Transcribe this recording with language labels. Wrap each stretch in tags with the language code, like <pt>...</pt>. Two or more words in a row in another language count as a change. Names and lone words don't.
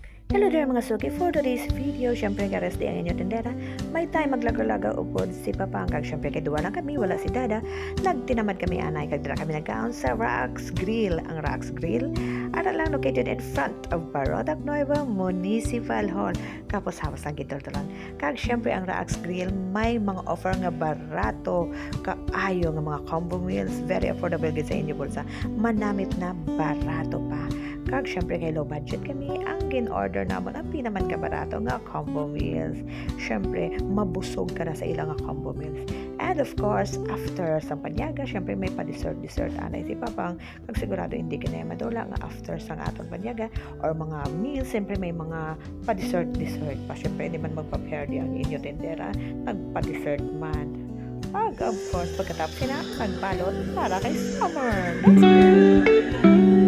<en>Hello there</en> <hil>mga suki,</hil> <en>for today's video,</en> <hil>syempre karesti ang inyong tendera. May time maglaga-laga upod si Papangkag, syempre kay duwa lang kami, wala si Dada. Nagtinamad kami anay, kagdira kami nagkaon sa Rax Grill. Ang Rax Grill, ara lang</hil> <en>located in front of</en> <hil>Barotac Nueva Municipal Hall. Kapos hawas ang gitultulan. Kag syempre ang Rax Grill, may mga offer nga barato, kaayo nga mga</hil> <en>combo meals, very affordable</en> <hil>gid sa inyo bulsa. Manamit na barato pa. Kag syempre kay low budget kami, ang gin-order namon ang pinaman kabarato nga</hil> <en>combo meals.</en> <hil>Syempre, mabusog ka na sa ilang nga</hil> <en>combo meals. And of course,</en> <hil>after sa panyaga, syempre may pa-dessert anay si Papang. Kag sigurado hindi ka na madula nga after sa aton panyaga or mga meals, syempre may mga pa-dessert pa. Syempre, hindi man magpa-pair di ang inyo tendera, nagpa-dessert man. Kag</hil> <en>of course,</en> <hil>pagkatapos na, magbalot para kay summer.</hil> <en>That's it!</en>